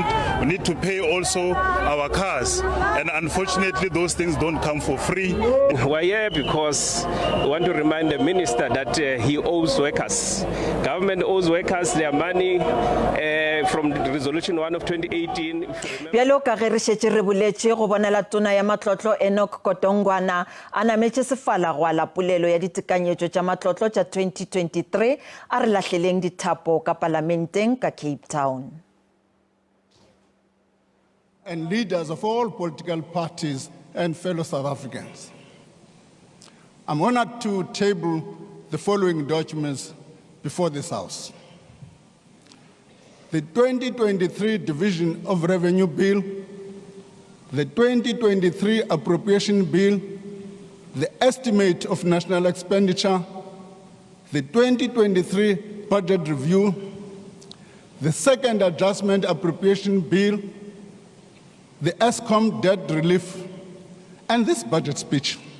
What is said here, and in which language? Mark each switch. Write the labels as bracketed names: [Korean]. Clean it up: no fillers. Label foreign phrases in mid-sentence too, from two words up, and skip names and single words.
[English] We need to pay also our cars. And unfortunately, those things don't come for free. We're here because we want to remind the minister that he owes workers. Government owes workers their money from the Resolution 1 of 2018. [Northern Sotho] Bjalo ka ge re šetše re boletše go bonela tona ya matlotlo Enoch Kotongwana a nametše sefala go ala polelo ya ditekanyetšo tša matlotlo tša 2023 a re lahleleng dithapo ka parlamenteng ka Cape Town. [English] And leaders of all political parties and fellow South Africans, I'm honored to table the following documents before this House. The 2023 Division of Revenue Bill, the 2023 Appropriation Bill, the Estimate of National Expenditure, the 2023 Budget Review, the Second Adjustment Appropriation Bill, the ESCOM Debt Relief, and this budget speech.